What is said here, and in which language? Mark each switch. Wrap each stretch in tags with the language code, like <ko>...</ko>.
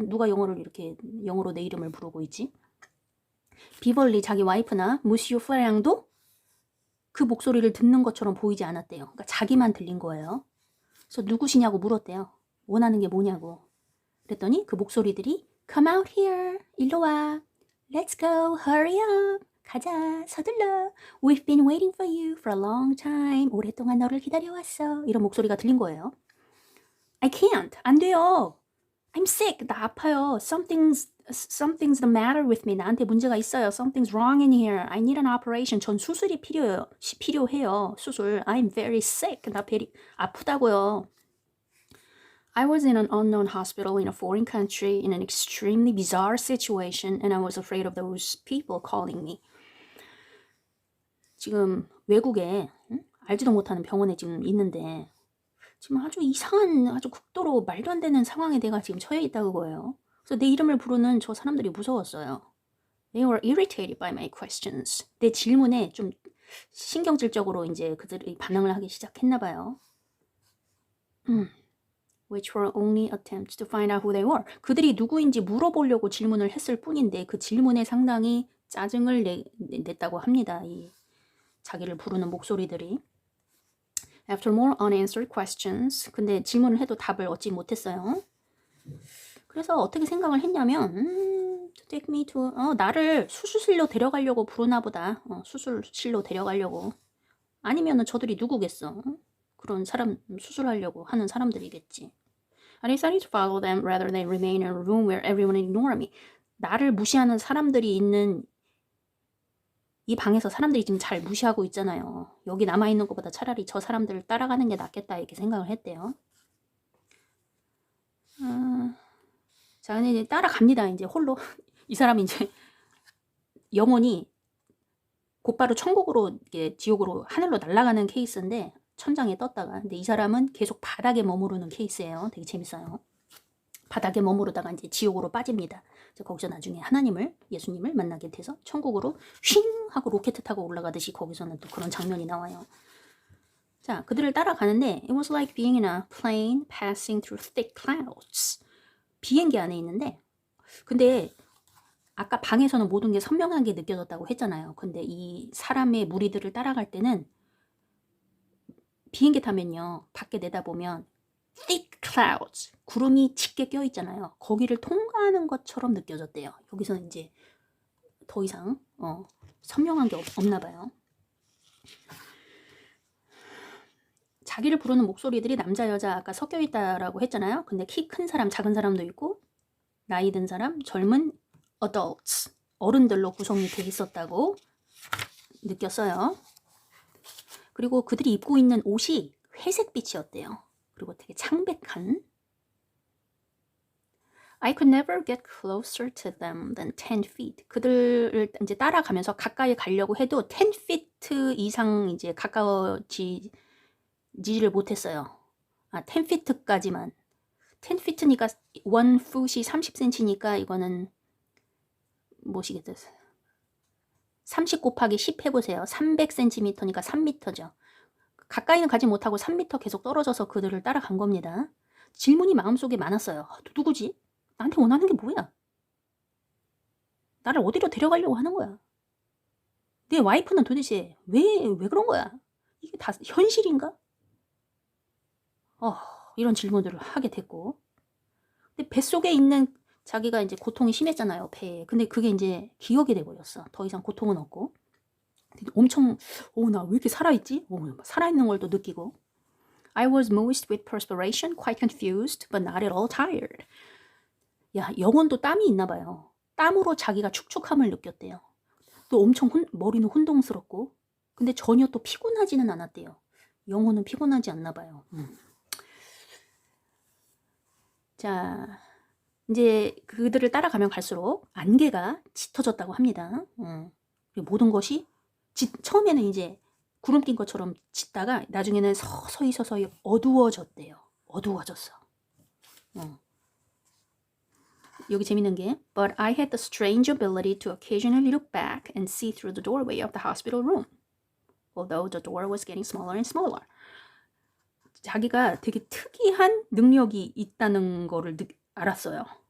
<ko>누가 영어를 이렇게 영어로 내 이름을 부르고 있지? 비벌리 자기 와이프나 무시오 프랑도 그 목소리를 듣는 것처럼 보이지 않았대요. 그러니까 자기만 들린 거예요. 그래서 누구시냐고 물었대요. 원하는 게 뭐냐고. 그랬더니 그 목소리들이</ko> <en>Come out here.</en> <ko>일로 와.</ko> <en>Let's go. Hurry up.</en> <ko>가자. 서둘러.</ko> <en>We've been waiting for you for a long time.</en> <ko>오랫동안 너를 기다려왔어. 이런 목소리가 들린 거예요.</ko> <en>I can't.</en> <ko>안 돼요.</ko> <en>I'm sick.</en> <ko>나 아파요.</ko> <en>Something's the matter with me.</en> <ko>나한테 문제가 있어요.</ko> <en>Something's wrong in here. I need an operation.</en> <ko>전 수술이 필요해요. 수술.</ko> <en>I'm very sick.</en> <ko>나 아프다고요.</ko> <en>I was in an unknown hospital in a foreign country in an extremely bizarre situation and I was afraid of those people calling me.</en> <ko>지금 외국에 알지도 못하는 병원에 지금 있는데 지금 아주 이상한 아주 극도로 말도 안 되는 상황에 내가 지금 처해 있다고 거예요. 그래서 내 이름을 부르는 저 사람들이 무서웠어요.</ko> <en>They were irritated by my questions.</en> <ko>내 질문에 좀 신경질적으로 이제 그들이 반응을 하기 시작했나 봐요.</ko> <en>Which were only attempts to find out who they were.</en> <ko>그들이 누구인지 물어보려고 질문을 했을 뿐인데 그 질문에 상당히 짜증을 냈다고 합니다. 이 자기를 부르는 목소리들이.</ko> <en>After more unanswered questions.</en> <ko>근데 질문을 해도 답을 얻지 못했어요. 그래서 어떻게 생각을 했냐면</ko> <en>to take me to</en> <ko>나를 수술실로 데려가려고 부르나 보다. 수술실로 데려가려고. 아니면은 저들이 누구겠어? 그런 사람 수술하려고 하는 사람들이겠지.</ko> <en>I decided to follow them rather than remain in a room where everyone ignored me.</en> <ko>나를 무시하는 사람들이 있는 이 방에서 사람들이 지금 잘 무시하고 있잖아요. 여기 남아있는 것보다 차라리 저 사람들을 따라가는 게 낫겠다 이렇게 생각을 했대요. 자, 근데 이제 따라갑니다. 이제 홀로. 이 사람이 이제 영혼이 곧바로 천국으로, 지옥으로, 하늘로 날아가는 케이스인데 천장에 떴다가. 근데 이 사람은 계속 바닥에 머무르는 케이스예요. 되게 재밌어요. 바닥에 머무르다가 이제 지옥으로 빠집니다. 거기서 나중에 하나님을, 예수님을 만나게 돼서 천국으로 쉥 하고 로켓 타고 올라가듯이 거기서는 또 그런 장면이 나와요. 자, 그들을 따라가는데</ko> <en>it was like being in a plane passing through thick clouds.</en> <ko>비행기 안에 있는데 근데 아까 방에서는 모든 게 선명하게 느껴졌다고 했잖아요. 근데 이 사람의 무리들을 따라갈 때는 비행기 타면요. 밖에 내다보면 thick clouds, 구름이 짙게 껴있잖아요. 거기를 통과하는 것처럼 느껴졌대요. 여기서는 이제 더 이상 선명한 게 없나 봐요. 자기를 부르는 목소리들이 남자 여자 아까 섞여 있다라고 했잖아요. 근데 키 큰 사람 작은 사람도 있고 나이 든 사람 젊은 adults 어른들로 구성이 돼 있었다고 느꼈어요. 그리고 그들이 입고 있는 옷이 회색빛이었대요. 그리고 되게 창백한.</ko> <en>I could never get closer to them than 10 feet.</en> <ko>그들을 이제 따라가면서 가까이 가려고 해도 10 feet 이상 이제 가까워지지를 못했어요. 10 feet까지만. 10 feet니까 1 foot이 30cm니까 이거는 뭐시겠어요? 30 곱하기 10 해보세요. 300cm니까 3m죠. 가까이는 가지 못하고 3m 계속 떨어져서 그들을 따라간 겁니다. 질문이 마음속에 많았어요. 누구지? 나한테 원하는 게 뭐야? 나를 어디로 데려가려고 하는 거야? 내 와이프는 도대체 왜 그런 거야? 이게 다 현실인가? 이런 질문들을 하게 됐고. 근데 뱃속에 있는 자기가 이제 고통이 심했잖아요, 배에. 근데 그게 이제 기억이 돼버렸어. 더 이상 고통은 없고. 엄청, 나 왜 이렇게 살아있지? 살아있는 걸 또 느끼고.</ko> <en>I was moist with perspiration, quite confused, but not at all tired.</en> <ko>야, 영혼도 땀이 있나 봐요. 땀으로 자기가 축축함을 느꼈대요. 또 엄청 머리는 혼동스럽고. 근데 전혀 또 피곤하지는 않았대요. 영혼은 피곤하지 않나 봐요. 자, 이제 그들을 따라가면 갈수록 안개가 짙어졌다고 합니다. 모든 것이 처음에는 이제 구름 낀 것처럼 짙다가 나중에는 서서히 어두워졌대요. 어두워졌어. 여기 재밌는 게</ko> <en>But I had the strange ability to occasionally look back and see through the doorway of the hospital room. Although the door was getting smaller and smaller.</en> <ko>자기가 되게 특이한 능력이 있다는 거를 알았어요.</ko>